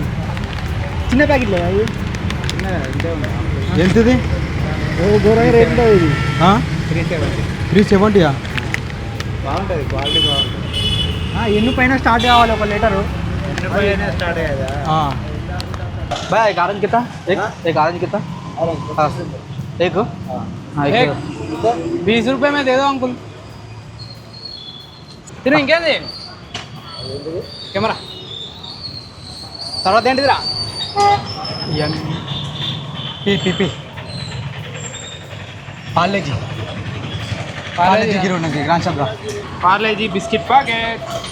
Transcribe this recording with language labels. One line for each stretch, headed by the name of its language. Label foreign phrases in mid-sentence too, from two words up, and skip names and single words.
Telugu: చిన్న ప్యాకెట్ లేదా ఇది? ఎంతది? ఘోరంగా రేట్ ఉంటుంది ఇది. 370. బాగుంటుంది, క్వాలిటీ బాగుంటుంది. ఎన్ని పైన స్టార్ట్ కావాలి ఒక లీటరు. స్టార్ట్ అయ్యేదా?
Hindi: भाई एक ऑरेंज कितना? एक ऑरेंज कितना? एक 20 रुपये में दे दो अंकुल.
Telugu: తిను ఇంకేంది కెమెరా తర్వాత ఏంటిదిరా? पी पार्ले जी गिरो नगे ग्रांड शब्द పార్లేజీ బిస్కెట్ ప్యాకెట్.